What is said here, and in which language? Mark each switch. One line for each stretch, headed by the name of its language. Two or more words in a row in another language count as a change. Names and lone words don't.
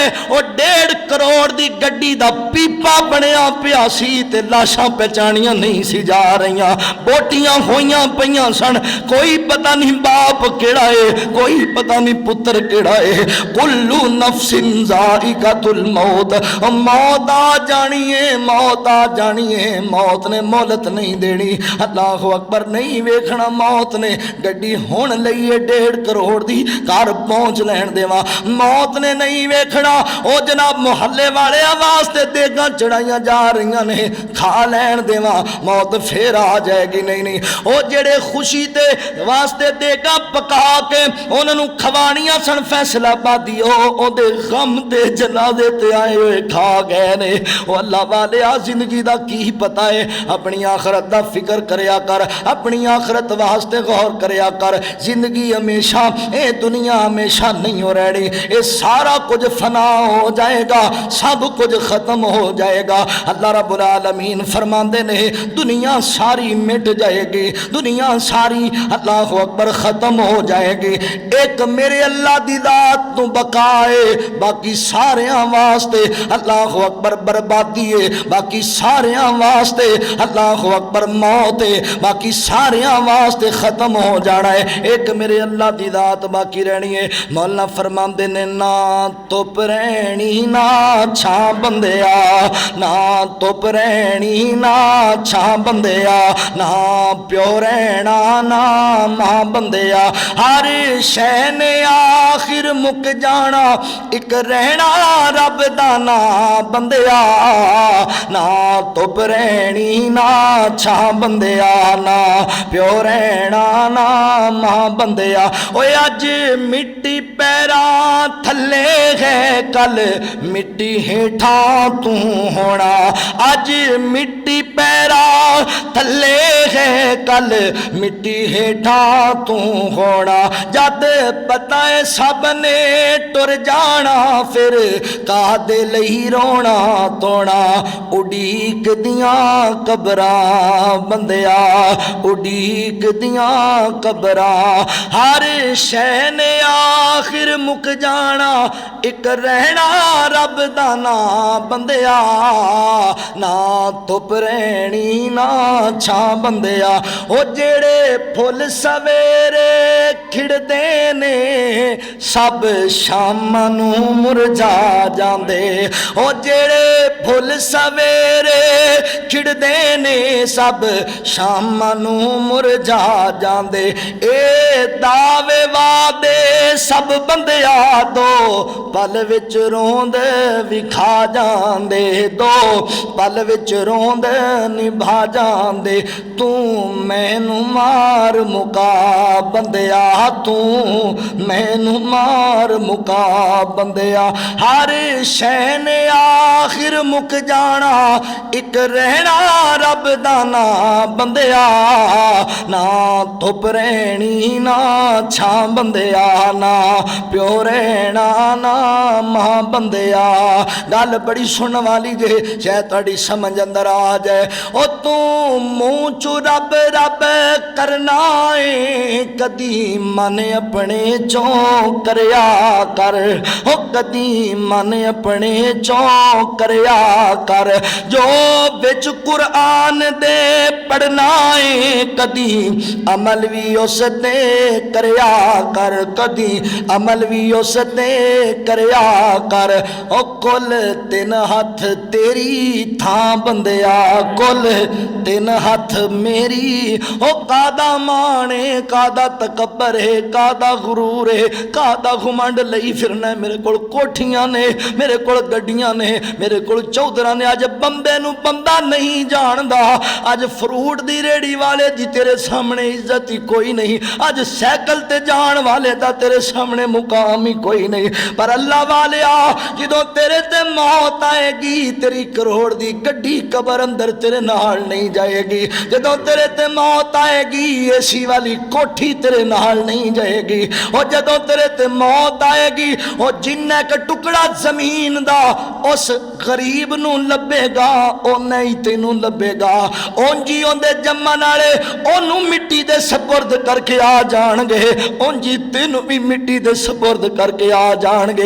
Punjabi: او 1.5 کروڑ دی گڈی دا پیپا بنیا پیا سی تے لاشاں پہچانیاں نہیں سی جا رہیاں، بوٹیاں ہویاں پیاں سن، کوئی پتہ نہیں باپ کیڑا ہے، کوئی پتہ نہیں پتر کیڑا ہے۔
Arabic: کلو نفس ذائقۃ الموت،
Punjabi: موت آ جانی ہے، موت آ جانی ہے، موت نے مہلت نہیں دینی۔
Arabic: اللہ اکبر،
Punjabi: نہیں ویکھنا موت نے گڈی ہون لئی ہے 1.5 کروڑ دی، گھر پہنچ لین دیواں، موت نے نہیں ویکھنا او جناب محلے والے واسطے دیگاں چڑھائیاں جا رہیاں نے، کھا لین دیواں،
Urdu: موت پھر آ جائے گی۔
Punjabi: نہیں او جڑے خوشی تے واسطے دیگاں پکا کے انہاں نوں کھوانیاں سن فیصلہ بادی، او دے غم دے جنازے تے آئے ہوئے کھا گئے نے۔ او اللہ والیا زندگی دا کی پتہ ہے، اپنی آخرت دا فکر کریا کر، اپنی آخرت واسطے غور کریا کر۔ زندگی ہمیشہ، اے دنیا ہمیشہ نہیں ہو رہنی، اے سارا کچھ فنا ہو جائے گا، سب کچھ ختم ہو جائے گا۔
Arabic: اللہ رب العالمین
Punjabi: فرماندے نے دنیا ساری مٹ جائے گی، دنیا ساری
Arabic: اللہ اکبر
Punjabi: ختم ہو جائے گی، ایک میرے اللہ دی ذات تو بقائے، باقی ساریاں واسطے
Arabic: اللہ اکبر
Punjabi: بربادی ہے، باقی ساریاں واسطے
Arabic: اللہ اکبر
Punjabi: موت ہے، باقی ساریاں واسطے ختم ہو جانا ہے، ایک میرے اللہ دی ذات باقی رہنی ہے۔ مولانا فرماندے نے نہ تپ رہنی نہ چھاں بندیا، نہ تپ رہنی نہ چھاں بندیا، نہ پیو رہنا نہ ماں بندیا، ہر شے نے آخر مک جانا، ایک رہنا رب دا نا بندیا، نہ تپ رہنی نہ چھاں بندیا، نہ پیو رہنا نہ ماں بندیا۔ اوے اج مٹی پیراں تھلے ہے، کل مٹی ہیٹھاں تو ہونا، اج مٹی پیراں تھلے ہے، کل مٹی ہیٹھاں تو ہونا، جد پتہ ہے سب نے ٹر جانا، پھر کادے لئی رونا تونا، اڈیک دیاں قبراں بندیا، اڈیک دیاں قبراں، ہر شے نے آخر مک جانا، ایک رہنا رب دا نا بندیا، نہ تپ رہنی نہ چھاں بندیا۔ او جڑے پھل سویرے کھڑدے نے سب شام نو مرجا جاندے، او جڑے پھل سویرے کھڑدے نے سب شام نو مرجا جاندے، اے دعوے وعدے سب بندیا دو پل وچ روند وکھا جاندے، دو پل وچ روند نبھا جاندے، تو مینوں مار مکا بندیا، تو مینوں مار مکا بندیا، ہر شے نے آخر مک جانا، ایک رہنا رب دا نا بندیا، نہ تپ رہنی نہ چھاں بندیا، نہ پیو رہنا نہ ماں بندیا۔ گل بڑی سن والی جے، شاید تہاڈی سمجھ اندر آ جائے۔ او تو منہ چو رب رب کرنا ہے، کدی من اپنے چوں کریا کر، او کدی من اپنے چوں کریا کر، جو وچ قرآن دے پڑھنا ہے، کدی عمل بھی اس تے کریا کر، کدی عمل بھی اس تے کریا کر، او کل 3 ہاتھ تیری تھاں بندیا، کل 3 ہاتھ میری، او کادا مانے کادا تکبر ہے، کادا غرور ہے، کادا گھمنڈ لئی پھرنا ہے، میرے کول کوٹھیاں نے، میرے کول گڈیاں نے، میرے کول چودھراں نے، اج بندے نو بندہ نہیں جاندا، اج فروٹ دی ریڑی والے دی تیرے سامنے عزت ہی کوئی نہیں، اج سائیکل تے جان والے دا تیرے سامنے مقام ہی کوئی نہیں، پر اللہ والے آ جدوں تیرے تے موت آئے گی، تیری کروڑ دی گڈی قبر اندر تیرے نال نہیں جائے گی، جدوں تیرے تے موت آئے گی، اے سی والی کوٹھی تیرے نال نہیں جائے گی۔ وہ جدوں تیرے تے موت آئے گی، وہ جنہ کا ٹکڑا زمین دا اس غریب نو لبے گا، اونے ہی تینوں لبے گا۔ اونجی اوندے جمن والے اونوں مٹی دے سپرد کر کے آ جان گے، اونجی تینوں بھی مٹی دے سپرد کر کے آ جان گے۔